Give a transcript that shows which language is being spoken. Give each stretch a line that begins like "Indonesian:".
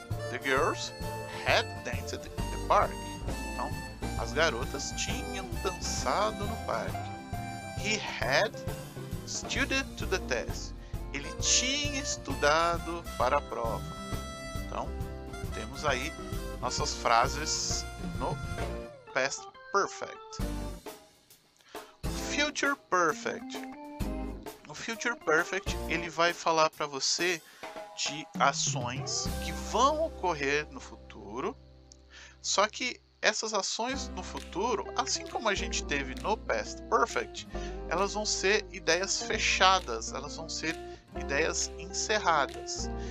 English: The girls had danced in the park.
Portuguese: Então, as garotas tinham dançado no parque.
English: He had studied to the test.
Portuguese: Ele tinha estudado para a prova. Então, temos aí nossas frases no past perfect. Future perfect. No Future Perfect, ele vai falar para você de ações que vão ocorrer no futuro, só que essas ações no futuro, assim como a gente teve no Past Perfect, elas vão ser ideias fechadas, elas vão ser ideias encerradas.